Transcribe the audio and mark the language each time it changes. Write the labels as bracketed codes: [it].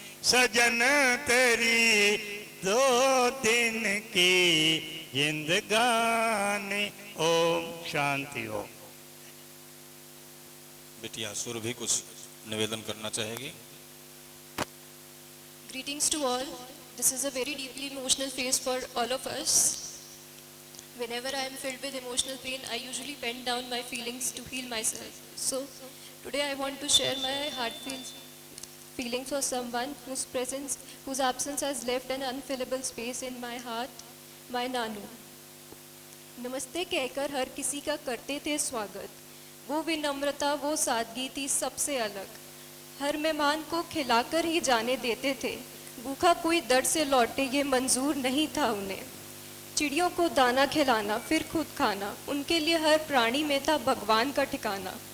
[hi] सजन तेरी 2 दिन की जिंदगानी। ओम शांति। ओम। बिटिया सुरभि कुछ निवेदन करना चाहेगी। [en] Greetings to all. This is a very deeply emotional phase for all of us. Whenever I am filled with emotional pain, I usually pen down my feelings to heal myself. So today I want to share my heartfelt feelings for someone whose absence has left an unfillable space in my heart, my Nanu. [hi] नमस्ते कहकर हर किसी का करते थे स्वागत, वो विनम्रता वो सादगी थी सबसे अलग। हर मेहमान को खिलाकर ही जाने देते थे, भूखा कोई दर्द से लौटे ये मंजूर नहीं था उन्हें। चिड़ियों को दाना खिलाना फिर खुद खाना, उनके लिए हर प्राणी में था भगवान का ठिकाना।